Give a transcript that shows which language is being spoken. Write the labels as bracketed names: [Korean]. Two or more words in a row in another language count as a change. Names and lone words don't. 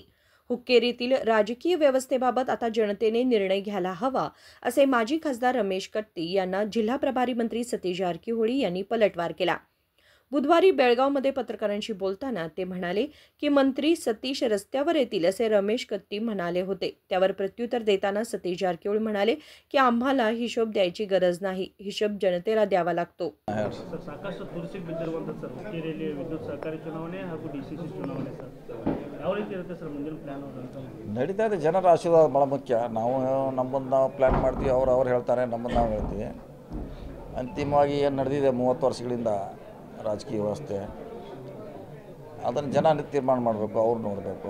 [Marathi] हुक्केरीतील राजकीय व्यवस्थेबाबत आता जनतेने निर्णय घ्यायला हवा, असे माजी खासदार रमेश कत्ती यांना जिल्हा प्रभारी मंत्री सतीश जारकीहोळी यांनी पलटवार केला. बुधवारी बेळगावमध्ये पत्रकारांशी बोलताना ते म्हणाले की मंत्री सतीश रस्त्यावर येतील असे रमेश कत्ती म्हणाले होते. त्यावर प्रत्युत्तर देताना सतीश जारकीहोळी म्हणाले की आम्हाला हिशोब द्यायची गरज नाही, हिशोब जनतेला द्यावा लागतो. [Kannada] ಸಾಕಷ್ಟು ತುರ್ಸಿಗೆ ಬಿದ್ದಿರುವಂತ ಸರ್ ಹುಕ್ಕೇರಿಯಲ್ಲಿ ವಿದ್ಯುತ್ ಸಹಕಾರಿ ಚುನಾವಣೆ ಹಾಗೂ ಡಿಸಿಸಿ ಚುನಾವಣೆ ಸರ್ ಯಾವ ರೀತಿ ಇರುತ್ತೆ ಸರ್ ಮುಂದಿನ ಪ್ಲಾನ್ ಅಂತ ನಡೀತಾ ಇದೆ. ಜನರ ಆಶೀರ್ವಾದ ಭಾಳ ಮುಖ್ಯ. ನಾವು ನಮ್ಮನ್ನು ನಾವು ಪ್ಲ್ಯಾನ್ ಮಾಡ್ತೀವಿ, ಅವ್ರು ಹೇಳ್ತಾರೆ, ನಮ್ಮನ್ನು ನಾವು ಹೇಳ್ತೀವಿ. ಅಂತಿಮವಾಗಿ ಏನು ನಡೆದಿದೆ 30 ವರ್ಷಗಳಿಂದ ರಾಜಕೀಯ ವ್ಯವಸ್ಥೆ, ಅದನ್ನು ಜನ ತೀರ್ಮಾನ ಮಾಡಬೇಕು, ಅವ್ರು ನೋಡಬೇಕು.